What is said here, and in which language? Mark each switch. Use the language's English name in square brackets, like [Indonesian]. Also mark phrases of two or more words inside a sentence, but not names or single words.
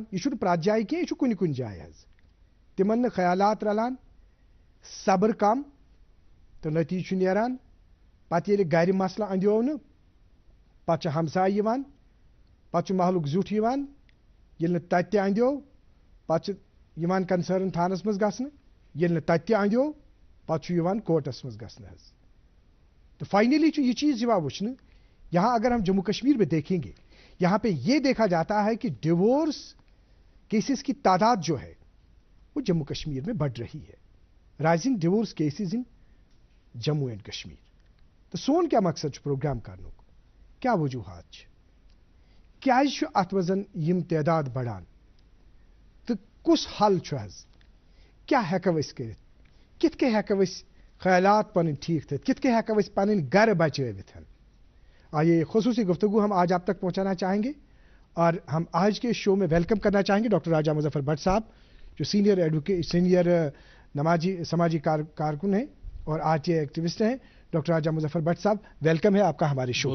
[Kashmiri] यह प्रत जाय कह यह कुन कुन जाय तिमन न ख्यालात रलान, सब्र कम तो नतीज नेरान। पत ये गर मसला अंदो न पत हमसाय यिवान, पत महलुक जुट यिवान, येल तत अंदो पत यिवान कंसर्न थानस मज गसन, येल तत अंदो पत यिवान कोर्टस मज गसन। [Hindi] तो फाइनली यह चीज वुचन यहाँ अगर हम जम्मू कश्मीर में देखेंगे, यहाँ पे ये देखा जाता है कि [English] divorce cases [Hindi] की तादाद जो है वो जम्मू कश्मीर में बढ़ रही है। [English] Rising divorce cases in Jammu and Kashmir. [Kashmiri] तो सोन क्या मकसद प्रोग्राम करने क्या वजूहत क्या अत वजन यम तादाद बढ़ान तो कुस हल क्या हेको कर कित हेको ख्यालात पन ठीक थे कित हेको पन घर बचवित। [Hindi] आइए खुसूसी गुफ्तगू हम आज आप तक पहुंचाना चाहेंगे और हम आज के शो में वेलकम करना चाहेंगे डॉक्टर राजा मुजफ्फर भट्ट साहब, जो सीनियर नमाजी समाजी कारकुन हैं और [English] RTI activist [Hindi] हैं। डॉक्टर राजा मुजफ्फर भट्ट साहब, वेलकम है आपका हमारे शो में।